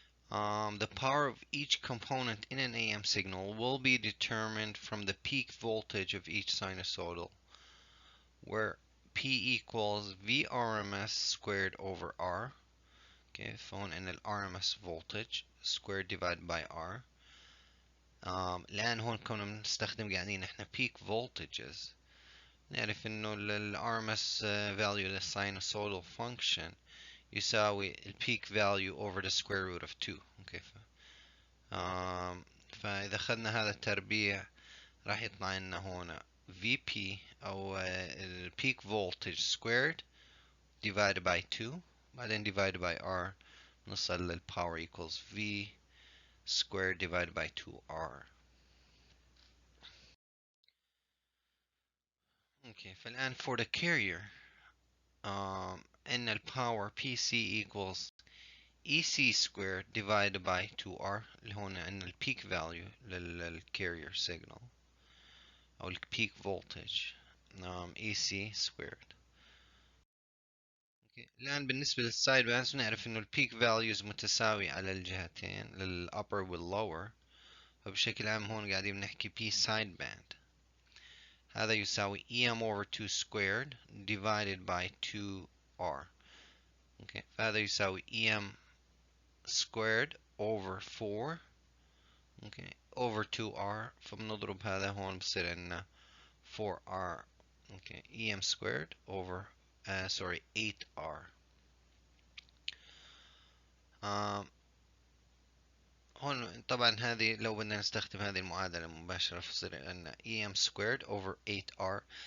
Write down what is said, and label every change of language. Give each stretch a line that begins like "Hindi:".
English: The power of each component in an AM signal will be determined from the peak voltage of each sinusoidal, where P equals VRMS squared over R. Okay,
Arabic: فهون عندنا
English: RMS voltage squared divided by R.
Arabic: الآن هون كنا بنستخدم قاعدين احنا
English: peak voltages.
Arabic: نعرف انه
English: RMS value
Arabic: للsinusoidal function يساوي
English: peak value over the square root of 2. Okay.
Arabic: فإذا أخذنا هذا التربيع راح يطلع لنا هنا VP أو
English: peak voltage squared divided by 2
Arabic: بعدين
English: divided by R
Arabic: نوصل لل
English: power equals V squared divided by 2R. Okay,
Arabic: فالآن
English: for the carrier
Arabic: إن ال
English: power PC equals EC squared divided by 2R
Arabic: اللي هون عندنا
English: peak value carrier signal
Arabic: أو
English: peak voltage EC squared. Okay.
Arabic: الآن بالنسبة للسايد باندز نعرف إنه البيك values متساوي على الجهتين للupper والlower. فبشكل عام هون قاعدين بنحكي
English: P side band
Arabic: هذا يساوي
English: EM over 2 squared divided by 2R. Okay.
Arabic: فهذا يساوي
English: EM squared over 4 okay. over 2R.
Arabic: فبنضرب هذا هون بصير عندنا 4R.
English: Okay. EM squared over 8R.
Arabic: هون طبعا هذه لو بدنا نستخدم هذه المعادلة مباشرة فصير عندنا
English: EM squared over 8R.